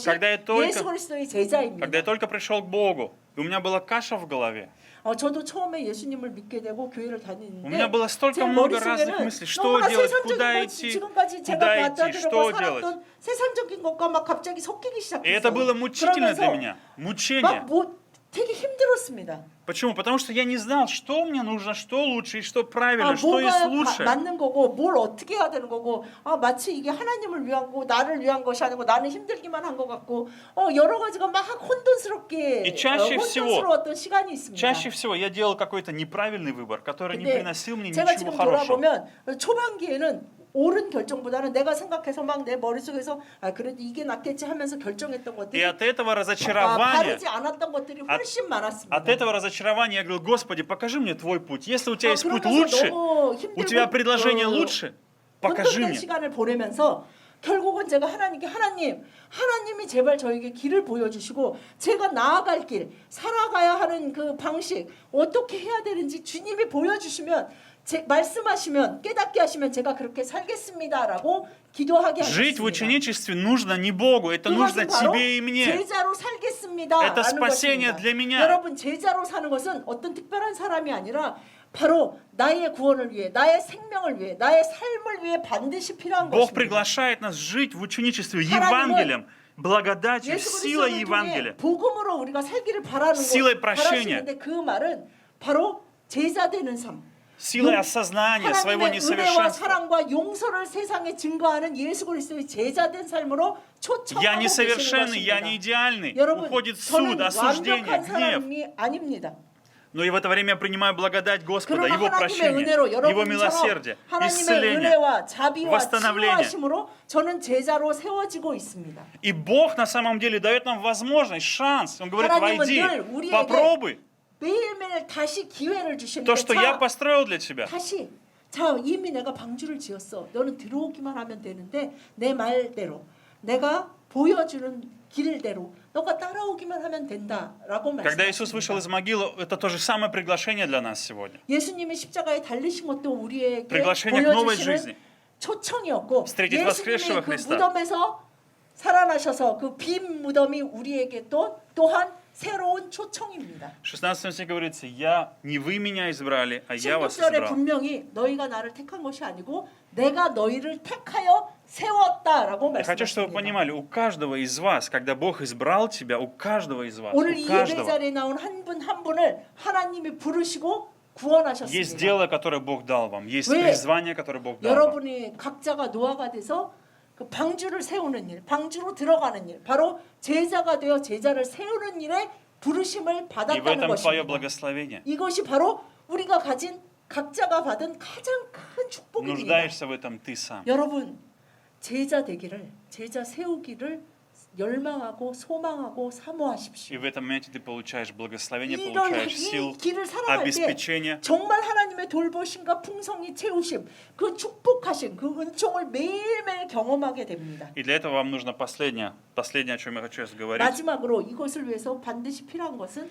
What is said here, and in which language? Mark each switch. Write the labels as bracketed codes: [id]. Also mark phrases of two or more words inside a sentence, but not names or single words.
[ru] Когда я только- [ko] 예수 그리스도의 제자입니다. [ru] Когда я только пришел к Богу, и у меня была каша в голове. [ko] 저도 처음에 예수님을 믿게 되고 교회를 [ru] У [ko] 다니는데 [ru] меня было столько [ko] 제 [ru] много разных [ko] 머릿속에는 [ru] мыслей. Что [ko] 너무나 [ru] делать, [ko] 세상적인 [ru] куда [ko] 것, [ru] идти, [ko] 지금까지 제가 [ru] куда идти, [ko] 받아들고 [ru] что делать. [ko] 살았던 세상적인 것과 막 갑자기 섞이기 [ru] И [ko] 시작했어요. [ru] это было мучительно для меня. Мучение. [ko] 되게 힘들었습니다. [ru] Почему? Потому что я не знал, что мне нужно, что лучше и что правильно, что есть [ko] 뭐가 [ru] лучше. [ko] 맞는 거고 뭘 어떻게 해야 되는 거고 마치 이게 하나님을 위한 거 나를 위한 것이 아니고 나는 힘들기만 한 것 같고 여러 가지가 막 혼돈스럽게 [ru] И чаще всего- [ko] 혼돈스러웠던 시간이 있습니다. [ru] Чаще всего я делал какой-то неправильный выбор, который не [ko] 근데 [ru] приносил мне [ko] 제가 [ru] ничего [ko] 지금 [ru] хорошего. [ko] 돌아보면 초반기에는 옳은 결정보다는 내가 생각해서 막 내 머릿속에서 그래도 이게 낫겠지 하면서 결정했던 [ru] И [ko] 것들이 [ru] от этого разочарования, [ko] 바르지 않았던 것들이 훨씬 많았습니다. [ru] от этого разочарования я говорю, Господи, покажи мне твой путь. Если у тебя есть путь [ko] 그러면서 [ru] лучше, [ko] 너무 [ru] у тебя [ko] 힘들고 [ru] предложение лучше, покажи [ko] 혼돈된 [ru] мне. [ko] 시간을 보내면서 결국은 제가 하나님께 하나님이 제발 저에게 길을 보여주시고 제가 나아갈 길, 살아가야 하는 그 방식 어떻게 해야 되는지 주님이 보여주시면 말씀하시면 깨닫게 하시면 제가 그렇게 살겠습니다라고 기도하게 [ru] Жить в [ko] 하셨습니다. [ru] ученичестве нужно не Богу, это нужно [ko] 그것은 바로 [ru] тебе и мне. [ko] 제자로 살겠습니다라는 [ru] Это спасение [ko] 것입니다. [ru] для меня. [ko] 여러분 제자로 사는 것은 어떤 특별한 사람이 아니라 바로 나의 구원을 위해, 나의 생명을 위해, 나의 삶을 위해 반드시 필요한 [ru] Бог [ko] 것입니다. [ru] приглашает нас жить в ученичестве [ko] 하나님은 [ru] Евангелием, благодатью, [ko] 예수 [ru] силой [ko] 그리스도를 통해 [ru] Евангелия. [ko] 복음으로 우리가 살기를 바라는 [ru] Силой [ko] 것, [ru] прощения. [ko] 바라시는데 그 말은 바로 제자 되는 삶. [ru] Силой осознания своего [ko] 하나님의 은혜와 [ru] несовершенства. [ko] 사랑과 용서를 세상에 증거하는 예수 그리스도의 제자된 삶으로 [ru] Я [ko] 초청하고 계시는 [ru] несовершенный, я не [ko] 것입니다. [ru] идеальный. [ko] 여러분, [ru] Уходит суд, [ko] 저는 [ru] осуждение, [ko] 완벽한 [ru] гнев. [ko] 사람이 아닙니다. [ru] Но и в это время я принимаю благодать Господа, [ko] 그러나 [ru] Его [ko] 하나님의 [ru] прощение, [ko] 은혜로 [ru] Его [ko] 여러분처럼 [ru] милосердие, [ko] 하나님의 [ru] исцеление. [ko] 은혜와 자비와 [ru] восстановление. [ko] 치유하심으로 저는 제자로 세워지고 있습니다. [ru] И Бог на самом деле дает нам возможность, шанс. Он говорит, [ko] 하나님은 [ru] войди, [ko] 늘 우리에게 [ru] попробуй [ko] 매일매일 다시 기회를 주시는데 [ru] то, что я построил для тебя. [ko] 다시 자 이미 내가 방주를 지었어. 너는 들어오기만 하면 되는데 내 말대로 내가 보여주는 길대로 너가 따라오기만 하면 된다라고 [ru] Когда Иисус [ko] 말씀하십니다. [ru] вышел из могилы, это то же самое приглашение для нас сегодня. [ko] 예수님이 십자가에 달리신 것도 우리에게 [ru] Приглашение к новой [ko] 보여주시는 [ru] жизни. [ko] 초청이었고 [ru] Встретить воскресшего [ko] 예수님이 그 [ru] Христа. [ko] 무덤에서 살아나셔서 그 빈 무덤이 우리에게 또한 새로운 초청입니다. [ru] В 16 стихе говорится, не вы меня избрали, а я вас [ko] 16절에 [ru] избрал. [ko] 분명히 너희가 나를 택한 것이 아니고 내가 너희를 택하여 세웠다라고 [ru] Я хочу, чтобы вы [ko] 말씀하십니다. [ru] понимали, у каждого из вас, когда Бог избрал тебя, у каждого из вас, [ko] 오늘 [ru] у [ko] 이 예배 [ru] каждого [ko] 자리에 나온 한 분 한 분을 하나님이 부르시고 [ru] есть [ko] 구원하셨습니다. [ru] дело, которое Бог дал вам, есть [ko] 왜? [ru] призвание, которое Бог дал вам. [ko] 여러분이 각자가 노아가 돼서 그 방주를 세우는 일, 방주로 들어가는 일, 바로 제자가 되어 제자를 세우는 일에 부르심을 [ru] И в [ko] 받았다는 [ru] этом твое [ko] 것입니다. [ru] благословение. [ko] 이것이 바로 우리가 가진 각자가 받은 가장 큰 축복입니다. [ru] Нуждаешься в этом ты сам. [ko] 여러분 제자 되기를, 제자 세우기를 열망하고 소망하고 [ru] И [ko] 사모하십시오. [ru] в этом моменте ты получаешь благословение, [ko] 이런 [ru] получаешь [ko] 이 [ru] сил, [ko] 길을 살아갈 때 [ru] обеспечение. [ko] 정말 하나님의 돌보심과 풍성이 채우심, 그 축복하심, 그 은총을 매일매일 경험하게 됩니다. [ru] И для этого вам нужно последнее, о чем я хочу сейчас говорить, [ko] 마지막으로 이것을 위해서 반드시 필요한 것은